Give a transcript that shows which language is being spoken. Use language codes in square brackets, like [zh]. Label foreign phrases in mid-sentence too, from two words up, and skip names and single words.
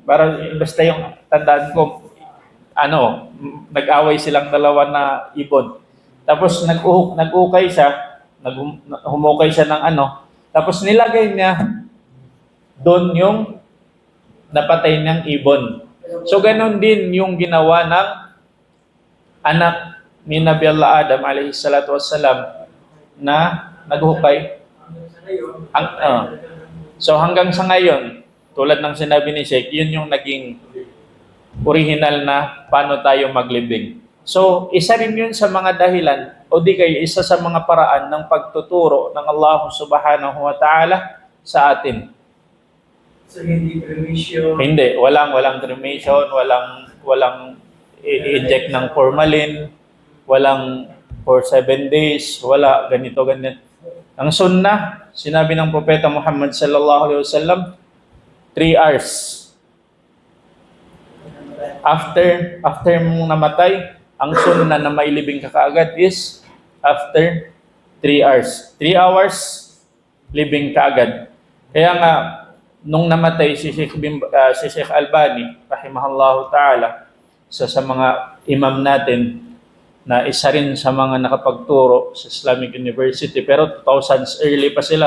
[tl] Basta yung tandaan ko, nag-away silang 2 na ibon. Tapos nag-ukay siya, humukay siya ng tapos nilagay niya doon yung napatay niyang ibon. So ganon din yung ginawa ng anak ni [ar] نبي الله آدم عليه الصلاة والسلام [tl] na naghukay. So hanggang sa ngayon, tulad ng sinabi ni Sheikh, yun yung naging original na paano tayo maglibing. So isa rin yun sa mga dahilan o di kaya isa sa mga paraan ng pagtuturo ng [ar] الله سبحانه وتعالى [tl] sa atin. So hindi cremation? Hindi, walang cremation, walang i-inject ng formalin, walang for 7 days, wala ganito. Ang sunnah, sinabi ng Propeta Muhammad [ar] صلى الله عليه وسلم, [tl] 3 hours. After mong namatay, ang sunnah na mailibing ka kaagad is after 3 hours. 3 hours, libing ka agad. Kaya nga, nung namatay si Sheikh Albani, [ar] رحمه الله تعالى, [tl] sa mga imam natin, na isa rin sa mga nakapagturo sa Islamic University, pero 2000s early pa sila.